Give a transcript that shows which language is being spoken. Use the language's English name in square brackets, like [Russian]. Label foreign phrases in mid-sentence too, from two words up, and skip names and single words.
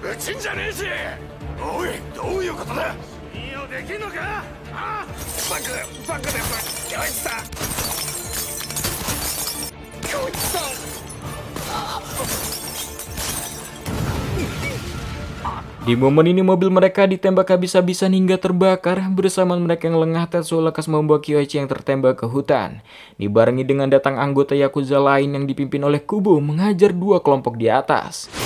[Japanese] 死んじゃねえし。おい、どういうことだ。信用できんのか。ああ、バカです、京一さん。京一さん。 [Indonesian] Di momen ini mobil mereka ditembak habis-habisan hingga terbakar. Bersamaan mereka yang lengah, Tetsuo lekas membawa Kyoichi yang tertembak ke hutan. Dibarengi dengan datang anggota Yakuza lain yang dipimpin oleh Kubo menghajar dua kelompok di atas.